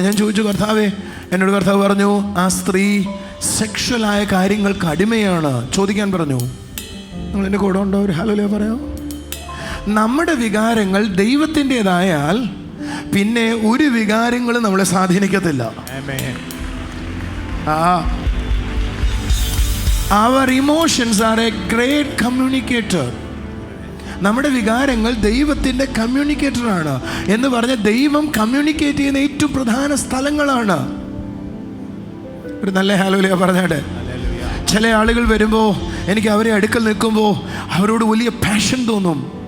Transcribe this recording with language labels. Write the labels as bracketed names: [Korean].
[Malayalam] ഞാൻ ചോദിച്ചു, കർത്താവേ, എന്നോട് കർത്താവ് പറഞ്ഞു, ആ സ്ത്രീ സെക്ഷുവലായ കാര്യങ്ങൾക്ക് അടിമയാണ്. ചോദിക്കാൻ പറഞ്ഞു. നിങ്ങൾ എൻ്റെ കൂടെ ഉണ്ടോ? ഒരു ഹല്ലേലൂയ പറയാമോ? നമ്മുടെ വികാരങ്ങൾ ദൈവത്തിൻ്റെതായാൽ പിന്നെ ഒരു വികാരങ്ങളും നമ്മളെ സ്വാധീനിക്കത്തില്ല. [English] Our emotions are a great communicator. [Malayalam] നമ്മുടെ വികാരങ്ങൾ ദൈവത്തിൻ്റെ കമ്മ്യൂണിക്കേറ്ററാണ്. എന്ന് പറഞ്ഞ ദൈവം കമ്മ്യൂണിക്കേറ്റ് ചെയ്യുന്ന ഏറ്റവും പ്രധാന സ്ഥലങ്ങളാണ്. ഒരു നല്ല ഹല്ലേലൂയ പറഞ്ഞാട്ടെ. ചില ആളുകൾ വരുമ്പോൾ എനിക്ക് അവരെ അടുക്കൽ നിൽക്കുമ്പോൾ അവരോട് വലിയ പാഷൻ തോന്നും.